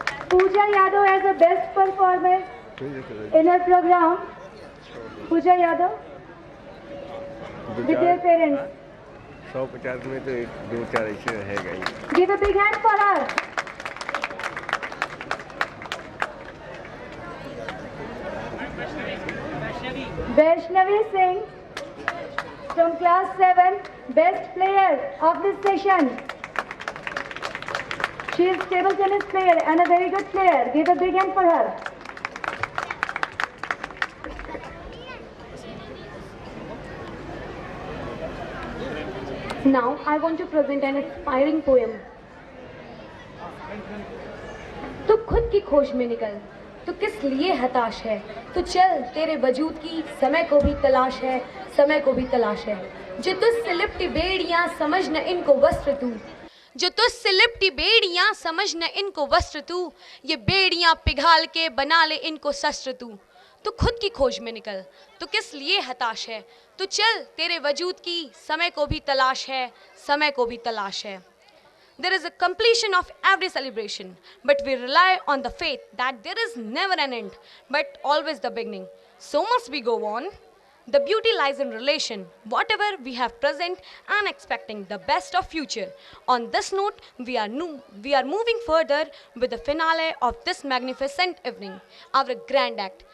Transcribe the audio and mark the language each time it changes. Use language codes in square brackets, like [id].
[en] Pooja Yadav has the best performance in her program. Pooja Yadav with their parents. [hi] 150 में तो एक दो चार ऐसे रहेगा ही. [en] Give a big hand for her. Vaishnavi Singh from class 7, best player of this session. She is table tennis player and a very good player. Give a big hand for her. Now I want to present an inspiring poem. [hi] तू खुद की खोज में निकल, तू किस लिए हताश है, तू चल तेरे वजूद की समय को भी तलाश है, समय को भी तलाश है. जो तुझसे लिपटी बेड़ियां समझ न इनको वस्त्र तू, जो तुझसे लिपटी बेड़ियां समझ न इनको वस्त्र तू, ये बेड़ियां पिघाल के बना ले इनको शस्त्र तू. तू खुद की खोज में निकल, तू किस लिए हताश है, तू चल तेरे वजूद की समय को भी तलाश है, समय को भी तलाश है. [en] There is a completion of every celebration, but we rely on the faith that there is never an end, but always the beginning. So must we go on. The beauty lies in relation, whatever we have present and expecting the best of future. On this note, we are moving further with the finale of this magnificent evening, our grand act.